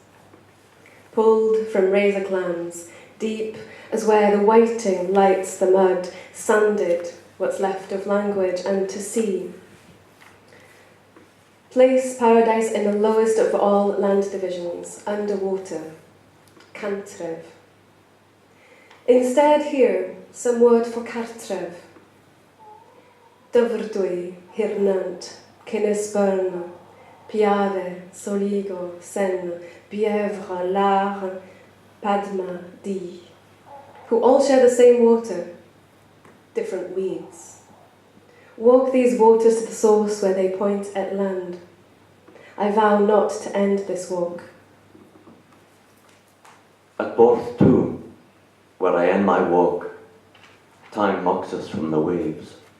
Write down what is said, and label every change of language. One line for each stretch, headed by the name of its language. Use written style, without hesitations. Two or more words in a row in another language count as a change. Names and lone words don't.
English: Pulled from razor clams, deep as where the whiting lights the mud, sanded what's left of language and to see. Place paradise in the lowest of all land divisions, underwater, cantref. Instead here, some word for cartref. Dyfrdwy, hirnant, Cynisbyrn, Piade, Soligo, Sen, Bièvre, Lare, Padma, Di, who all share the same water, different weeds. Walk these waters to the source where they point at land. I vow not to end this walk. At Borth too, where I end my walk, time mocks us from the waves.